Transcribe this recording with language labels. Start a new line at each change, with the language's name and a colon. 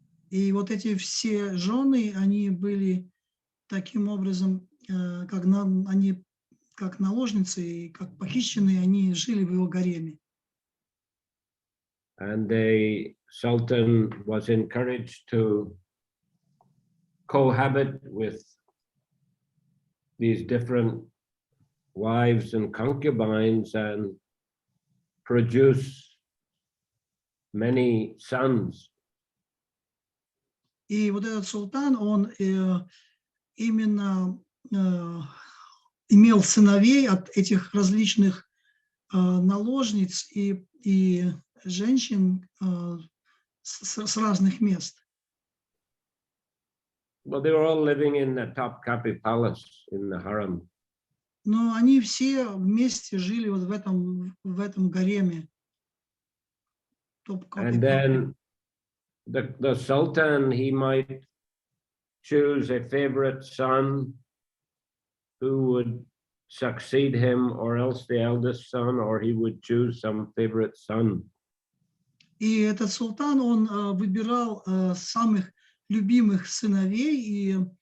Russian: И вот эти все жены, они были таким образом, они как наложницы и как похищенные, они жили в его гареме.
English: And the sultan was encouraged to cohabit with these different wives and concubines and produce many sons.
Russian: И вот этот султан, он именно имел сыновей от этих различных наложниц и женщин с разных мест.
English: Well, they were all living in the Topkapi Palace in the harem.
Russian: Но они все вместе жили вот в этом гареме.
English: And then the sultan, he might choose a favorite son who would succeed him, or else the eldest son, or he would choose some favorite son.
Russian: И этот султан, он выбирал самых любимых сыновей,